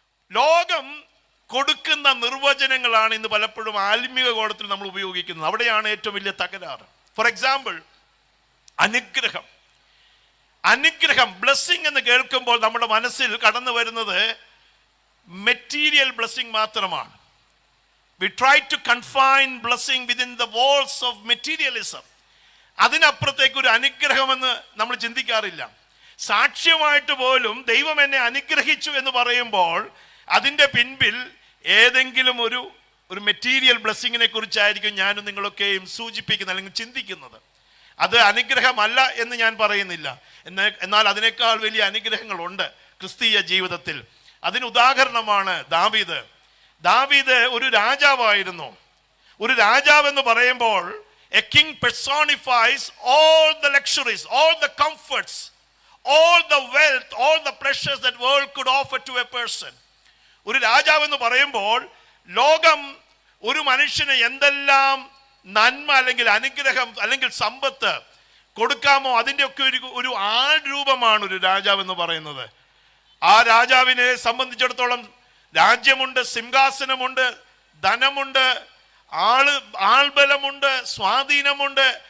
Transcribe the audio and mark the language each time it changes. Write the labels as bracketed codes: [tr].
[ml] ലോകം കൊടുക്കുന്ന നിർവചനങ്ങളാണ് ഇന്ന് പലപ്പോഴും ആത്മീക കോണത്തിൽ നമ്മൾ ഉപയോഗിക്കുന്നത്. അവിടെയാണ് ഏറ്റവും വലിയ തകരാറ്. [en] for example, [ml] അനുഗ്രഹം ബ്ലെസ്സിങ് എന്ന് കേൾക്കുമ്പോൾ നമ്മുടെ മനസ്സിൽ കടന്നു വരുന്നത് മെറ്റീരിയൽ ബ്ലെസ്സിങ് മാത്രമാണ്. [en] We try to confine blessing within the walls of materialism. [ml] അതിനപ്പുറത്തേക്ക് ഒരു അനുഗ്രഹമെന്ന് നമ്മൾ ചിന്തിക്കാറില്ല. സാക്ഷ്യമായിട്ട് പോലും ദൈവം എന്നെ അനുഗ്രഹിച്ചു എന്ന് പറയുമ്പോൾ അതിൻ്റെ പിൻപിൽ ഏതെങ്കിലും ഒരു മെറ്റീരിയൽ ബ്ലെസ്സിങ്ങിനെ കുറിച്ചായിരിക്കും ഞാനും നിങ്ങളൊക്കെയും സൂചിപ്പിക്കുന്നത് അല്ലെങ്കിൽ ചിന്തിക്കുന്നത്. അത് അനുഗ്രഹമല്ല എന്ന് ഞാൻ പറയുന്നില്ല. എന്നാൽ അതിനേക്കാൾ വലിയ അനുഗ്രഹങ്ങളുണ്ട് ക്രിസ്തീയ ജീവിതത്തിൽ. അതിന് ഉദാഹരണമാണ് ദാവീദ് ഒരു രാജാവായിരുന്നു. ഒരു രാജാവെന്ന് പറയുമ്പോൾ [en] a king personifies all the luxuries, all the comforts, all the wealth, all the pleasures that world could offer to a person. [ml] ഒരു രാജാവെന്ന് പറയുമ്പോൾ ലോകം ഒരു മനുഷ്യന് എന്തെല്ലാം നന്മ അല്ലെങ്കിൽ അനുഗ്രഹം അല്ലെങ്കിൽ സമ്പത്ത് കൊടുക്കാമോ അതിൻ്റെയൊക്കെ ഒരു ആൾരൂപമാണ് ഒരു രാജാവെന്ന് പറയുന്നത്. ആ രാജാവിനെ സംബന്ധിച്ചിടത്തോളം രാജ്യമുണ്ട്, സിംഹാസനമുണ്ട്, ധനമുണ്ട്, ആൾബലമുണ്ട്, സ്വാധീനമുണ്ട്.